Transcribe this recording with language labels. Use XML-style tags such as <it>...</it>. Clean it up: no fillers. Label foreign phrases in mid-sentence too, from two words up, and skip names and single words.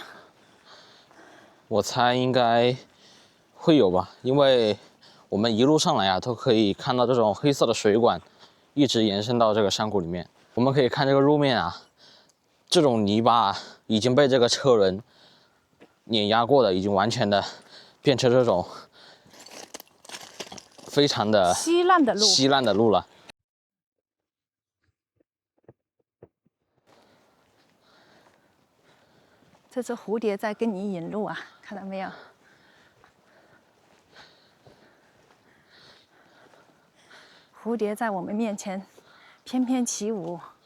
<zh>我猜應該會有吧，因為我們一路上來啊，都可以看到這種黑色的水管，一直延伸到這個山谷裡面。我們可以看這個路面啊，這種泥巴已經被這個車輪碾壓過的，已經完全的變成這種非常的稀爛的路了。這只蝴蝶在跟你引路啊，看到沒有？蝴蝶在我們面前翩翩起舞。</zh>